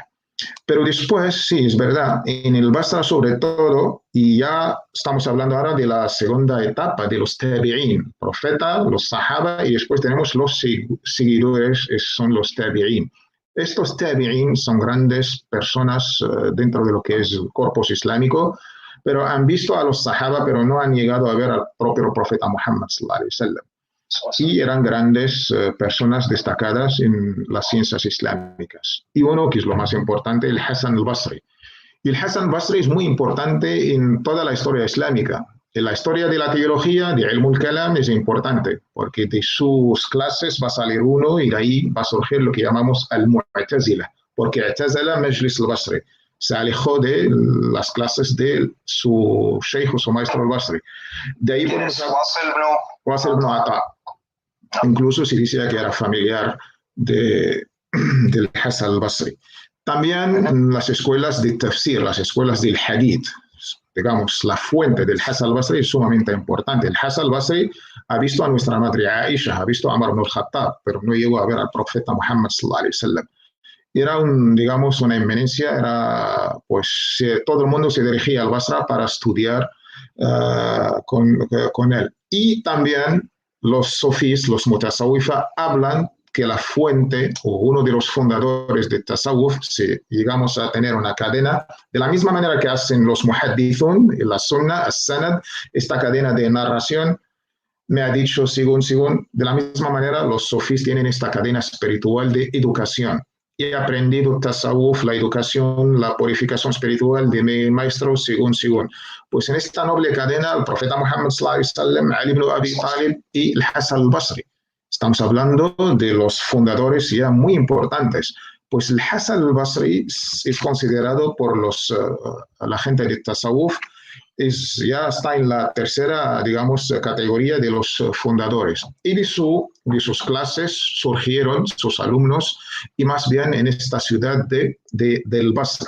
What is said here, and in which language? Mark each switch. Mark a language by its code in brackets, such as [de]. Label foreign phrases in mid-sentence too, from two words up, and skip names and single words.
[es] Pero después, sí, es verdad, en el Basra sobre todo, y ya estamos hablando ahora de la segunda etapa de los tabi'in, profeta, los sahaba, y después tenemos los seguidores, son los tabi'in. Estos tabi'in son grandes personas dentro de lo que es el corpus islámico, pero han visto a los sahaba, pero no han llegado a ver al propio profeta Muhammad [ar] صلى الله عليه وسلم. [es] Y eran grandes personas destacadas en las ciencias islámicas. Y uno, que es lo más importante, el Hasan al-Basri. Y el Hasan al-Basri es muy importante en toda la historia islámica. En la historia de la teología, de [ar] علم الكلام, [es] es importante, porque de sus clases va a salir uno y de ahí va a surgir lo que llamamos al-Mu'tazila, porque [ar] اعتزل مجلس البصري. [es] Se alejó de las clases de su sheikh o su maestro al-Basri. De ahí podemos hablar Wasil ibn Ata. Incluso se decía que era familiar del Hasan al-Basri. También las escuelas de tafsir, las escuelas del hadith, digamos, la fuente del Hasan al-Basri es sumamente importante. El Hasan al-Basri ha visto a nuestra madre Aisha, ha visto a Umar ibn al-Khattab, pero no llegó a ver al profeta Muhammad [ar] صلى الله عليه وسلم. [es] Era digamos, una eminencia, pues todo el mundo se dirigía al Basra para estudiar con él. Y también los sofís, los mutasawwifa, hablan que la fuente o uno de los fundadores de Tasawwuf, si llegamos a tener una cadena, de la misma manera que hacen los muhaddithun, la sunna, as-sanad, esta cadena de narración, me ha dicho según, de la misma manera los sofís tienen esta cadena espiritual de educación. He aprendido tasawwuf, la educación, la purificación espiritual de mi maestro según. Pues en esta noble cadena, el profeta Muhammad [ar] صلى الله عليه وسلم, [es] Ali ibn Abi Talib y el Hasan al-Basri. Estamos hablando de los fundadores ya muy importantes. Pues el Hasan al-Basri es considerado por la gente de tasawwuf, ya está en la tercera, digamos, categoría de los fundadores. Y de sus clases surgieron sus alumnos, y más bien en esta ciudad del Basra.